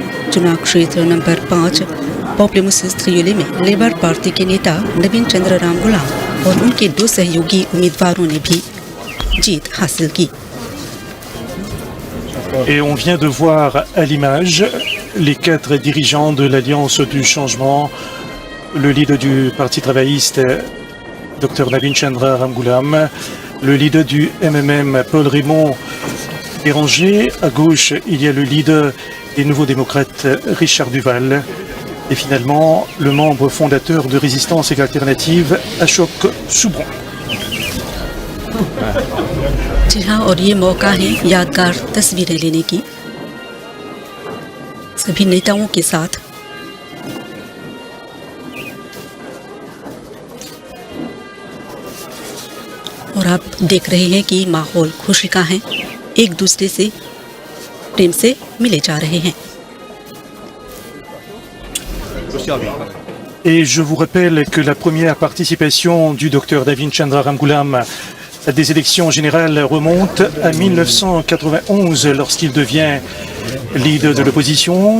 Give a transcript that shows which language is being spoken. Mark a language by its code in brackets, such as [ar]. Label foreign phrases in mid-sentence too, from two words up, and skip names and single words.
[hi] चुनाव क्षेत्र नंबर 5 पॉम्प्लेमूस-ट्रियोले में लेबर पार्टी के नेता नवीन चंद्र रामगुलाम और उनके 2 सहयोगी उम्मीदवारों ने भी जीत हासिल की। [fr] Et on vient de voir à l'image les 4 dirigeants de l'Alliance du changement, le leader du Parti travailliste, Dr Navin Chandra Ramgoolam, le leader du MMM, Paul-Raymond Béranger. À gauche, il y a le leader des Nouveaux démocrates, Richard Duval. Et finalement, le membre fondateur de Résistance et Alternative, Ashok Soubron. [hi] जी हाँ, और ये मौका है यादगार तस्वीरें लेने की सभी नेताओं के साथ। और आप देख रहे हैं कि माहौल खुशी का है, एक दूसरे से प्रेम से मिले जा रहे हैं। [fr] Et je vous rappelle que la première participation du docteur Navin Chandra Ramgoolam à des élections générales remonte à 1991 lorsqu'il devient leader de l'opposition.